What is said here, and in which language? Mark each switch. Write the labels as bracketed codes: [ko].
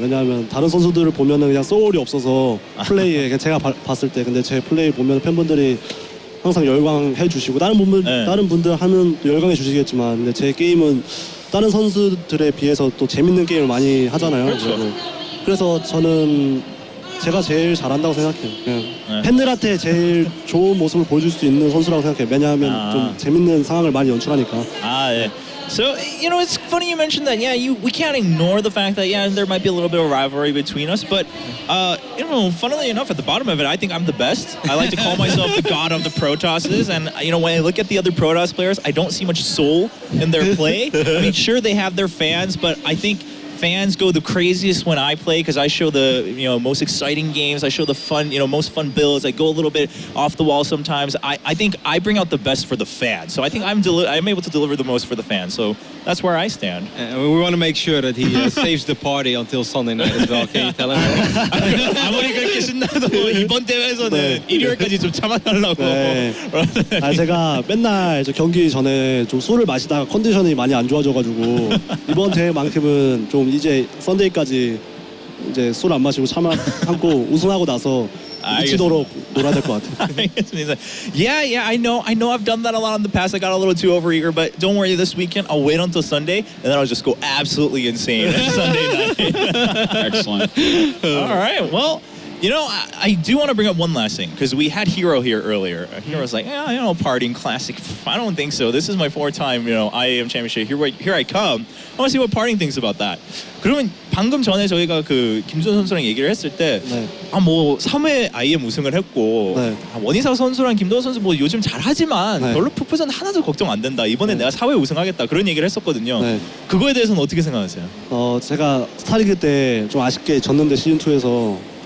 [ko] 왜냐하면 다른 선수들을 보면은 그냥 소울이 없어서 플레이에 그냥 제가 봤을 때 근데 제 플레이 보면 팬분들이 항상 열광해 주시고 다른 분들 하면 또 열광해 주시겠지만 근데 제 게임은 다른 선수들에 비해서 또 재밌는 게임을 많이 하잖아요. 그렇죠. 그래서 저는 제가 제일 잘한다고 생각해요. 그냥 팬들한테 제일 좋은 모습을 보여줄 수 있는 선수라고 생각해요. 왜냐하면 좀 재밌는 상황을 많이 연출하니까. 네. [en] So, you know, it's funny you mentioned that. Yeah, we can't ignore the fact that, yeah, there might be a little bit of rivalry between us. But, you know, funnily enough, at the bottom of it, I think I'm the best. I like to call myself the god of the Protosses. And, you know, when I look at the other Protoss players, I don't see much soul in their play. I mean, sure, they have their fans, but I think fans go the craziest when I play because I show the most exciting games. I show the fun, most fun builds. I go a little bit off the wall sometimes. I think I bring out the best for the fans. So I think I'm able to deliver the most for the fans. So that's where I stand. And we want to make sure that he saves the party until Sunday night as well. Can you tell him? [ko] 아무리 그렇게 신나도 이번 대회에서는 일요일까지 좀 참아달라고. 네. 제가 맨날 저 경기 전에 좀 술을 마시다가 컨디션이 많이 안 좋아져가지고 이번 대회만큼은 좀 이제 썬데이까지 이제 술 안 마시고 참고 우승하고 나서 미치도록 놀아야 될 것 같아요. [en] Yeah, I know I've done that a lot in the past. I got a little too overeager, but don't worry, this weekend I'll wait until Sunday and then I'll just go absolutely insane on Sunday night. Excellent. All right, well, you know, I do want to bring up one last thing because we had Hero here earlier. Hero's like, yeah, PartinG Classic. I don't think so. This is my 4th time, IEM Championship. Here I come. I want to see what PartinG thinks about that. [ko] 그러면 방금 전에 저희가 그 김준 선수랑 얘기를 했을 때, 뭐 3회 IEM 우승을 했고 원희사 선수랑 김도호 선수 뭐 요즘 잘하지만 별로 푸푸전 하나도 걱정 안 된다. 이번에 내가 4회 우승하겠다. 그런 얘기를 했었거든요. 그거에 대해서는 어떻게 생각하세요? 제가 스타리그 때 좀 아쉽게 졌는데 시즌 2에서.